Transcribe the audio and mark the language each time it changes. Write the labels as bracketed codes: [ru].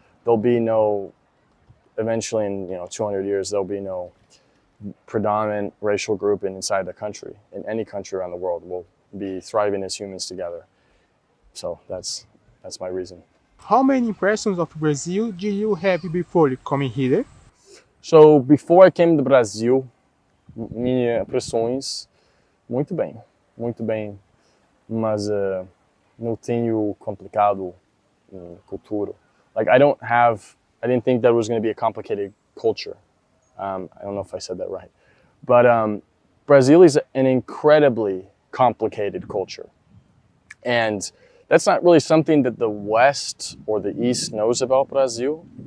[en] There'll be no, eventually in 200 years, there'll be no predominant racial group inside the country. In any country around the world, we'll be thriving as humans together. So that's my reason. How many impressions of Brazil did you have before coming here? So before I came to Brazil, [pt] minhas impressões, muito bem, mas não tenho complicado em cultura. [en] Like I didn't think that was going to be a complicated culture. I don't know if I said that right, but Brazil is an incredibly complicated culture, and that's not really something that the West or the East knows about Brazil.